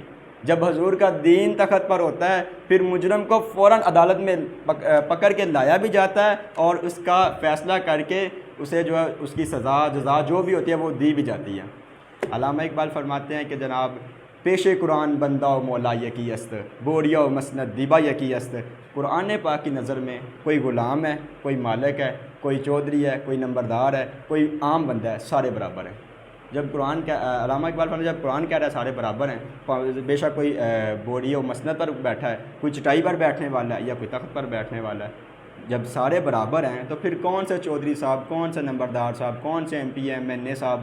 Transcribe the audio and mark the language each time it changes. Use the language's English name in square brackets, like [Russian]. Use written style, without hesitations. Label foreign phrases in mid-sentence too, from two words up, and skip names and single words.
[Urdu] جب حضور کا دین تخت پر ہوتا ہے پھر مجرم کو فوراً عدالت میں پکڑ کے لایا بھی جاتا ہے اور اس کا فیصلہ کر کے اسے جو ہے اس کی سزا جزا جو بھی ہوتی ہے وہ دی بھی جاتی ہے. علامہ اقبال فرماتے ہیں کہ جناب [Persian] پیش قرآن بندہ و مولا یکی است بوریا و مسند دیبا یکی است. [Urdu] قرآن پاک کی نظر میں کوئی غلام ہے، کوئی مالک ہے، کوئی چودھری ہے، کوئی نمبردار ہے، کوئی عام بندہ ہے، سارے برابر ہیں. جب قرآن کا علامہ اقبال فرماتے ہیں جب قرآن کہہ رہا ہے سارے برابر ہیں، بے شک کوئی بوری و مسند پر بیٹھا ہے، کوئی چٹائی پر بیٹھنے والا ہے یا کوئی تخت پر بیٹھنے والا ہے، جب سارے برابر ہیں تو پھر کون سے چودھری صاحب، کون سے نمبردار صاحب، کون سے [English] MP MNA [Urdu] صاحب.